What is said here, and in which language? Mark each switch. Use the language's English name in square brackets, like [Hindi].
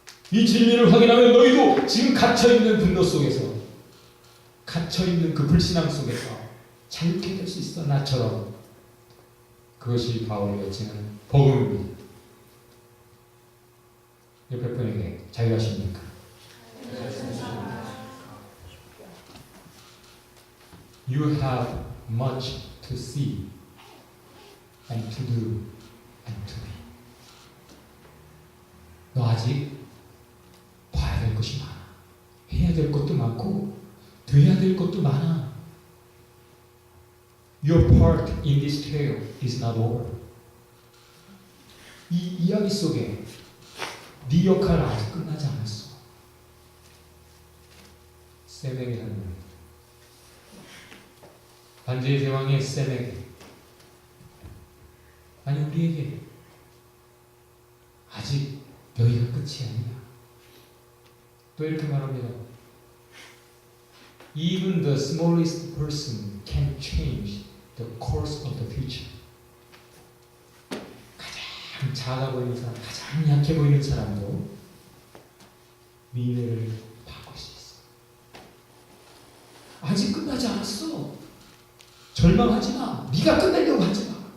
[Korean] 이 진리를 확인하면 너희도 지금 갇혀있는 분노 속에서, 갇혀있는 그 불신앙 속에서 자유케 될 수 있어, 나처럼. 그것이 바울이 외치는 복음입니다. 옆에 분에게 자유하십니까? [English] You have much to see and to do and to be. [Korean] 너 아직 봐야 될 것이 많아. 해야 될 것도 많고 돼야 될 것도 많아. [English] Your part in this tale is not over. [Korean] 이 이야기 속에 네 역할은 아직 끝나지 않았어. 쌤에게 하는 말. 반지의 제왕의 쌤에게, 아니 우리에게 아직 여기가 끝이 아니야. 또 이렇게 말합니다. [English] Even the smallest person can change the course of the future. [Korean] 가장 작아 보이는 사람, 가장 약해 보이는 사람도 미래를 바꿀 수 있어. 아직 끝나지 않았어. 절망하지 마. 네가 끝내려고 하지 마.